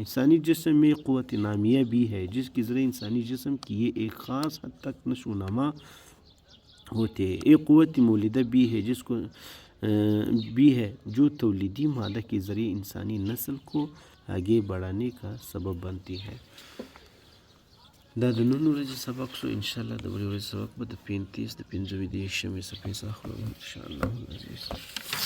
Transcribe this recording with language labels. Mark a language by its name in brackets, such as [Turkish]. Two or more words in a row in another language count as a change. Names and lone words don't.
[Urdu] انسانی جسم میں قوت نامیہ بھی ہے جس کے ذریعے انسانی جسم کی یہ ایک خاص حد تک نشو و نما ہوتے ہیں۔ ایک قوت مولدہ بھی ہے جو تولیدی مادہ کے ذریعے انسانی نسل کو آگے بڑھانے کا سبب بنتی ہے۔ [Pashto] دا د نن ورځې سبق شو، انشاءاللہ د بلې ورځې سبق به د 35 د 45 صفحې څخه اخلو [Arabic] انشاءالله العزیز۔